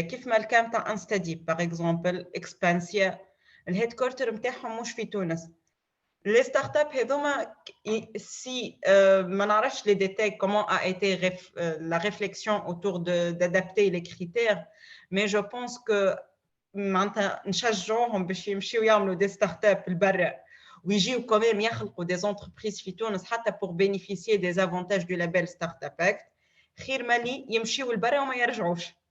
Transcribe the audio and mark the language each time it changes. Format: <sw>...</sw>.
<ar>كيف ما كان تاع انستدي par exemple Expansia الهيدكوارتر نتاعهم مش في تونس.</ar> <fr>Les startups هذوما si ما نعرفش les détails comment a été la réflexion autour d'adapter les critères, mais je pense que</fr> <ar>معناتها نشجعوهم باش يمشيو يعملوا</ar> <fr>des startups لبرا.</fr> <ar>ويجيو quand même يخلقوا des entreprises في تونس حتى</ar> <fr>pour bénéficier des avantages du label Startup Act.</fr> <ar>خير مالي يمشيو لبرا وما يرجعوش.</ar>